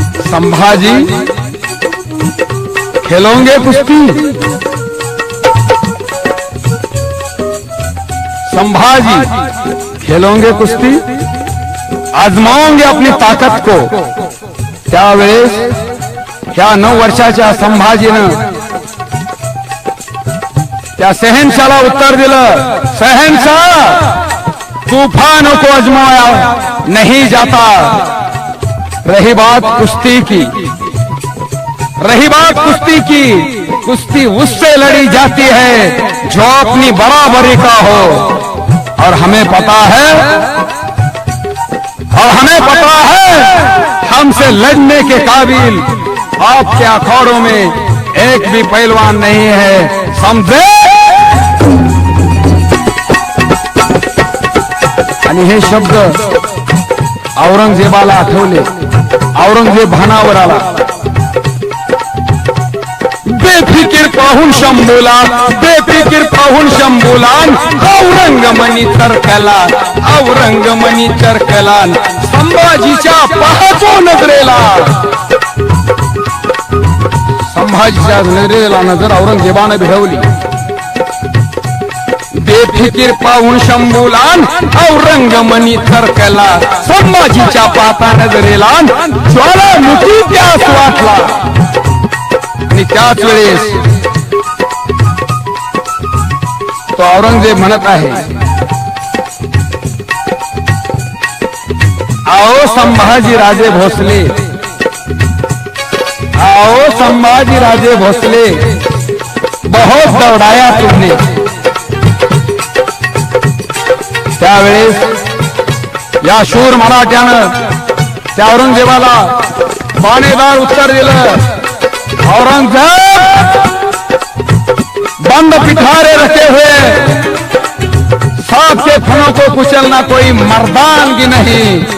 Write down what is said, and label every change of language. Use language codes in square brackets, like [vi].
[hi] संभाजी खेलोगे कुस्ती, संभाजी खेलोगे कुस्ती, आजमाओगे अपनी ताकत को. [mr] त्यावेळेस ह्या 9 वर्षाच्या संभाजीनं त्या शहनशाहला उत्तर दिलं, [hi] शहनशाह तूफानों को आजमाया नहीं जाता, रही बात कुश्ती की, रही बात कुश्ती की, कुश्ती उससे लड़ी जाती है जो अपनी बराबरी का हो. और हमें पता है, और हमें पता है हमसे लड़ने के काबिल आपके अखाड़ों में एक भी पहलवान नहीं है, समझे. [mr] आणि हे शब्द औरंगजेबाला आठवले. औरंगजेब भानावर आला. बेफिकीर पाहून शंभूला, बेफिकीर पाहून शंभूला, औरंगमणी तरकला, औरंगमणी तरकला, संभाजीच्या पाहतो नजरेला. संभाजीच्या नजरेला नजर औरंगजेबानं भिडवली. बेफिकीर पाहून शंभूलान औरंगमणी थरकला, संभाजीच्या पाता नजरेला ज्वालामुखी त्यास वाटला. आणि त्याच वेळेस तो औरंगजेब म्हणत आहे, [hi] आओ संभाजी राजे भोसले, आओ संभाजी राजे भोसले, बहुत दौड़ाया तुमने. [mr] त्यावेळेस या शूर मराठ्यानं त्या औरंगजेबाला बाणेदार उत्तर दिलं, [hi] औरंगजेब बंद पिठारे रखे हुए सांप के फनों को कुचलना कोई मर्दानगी नहीं.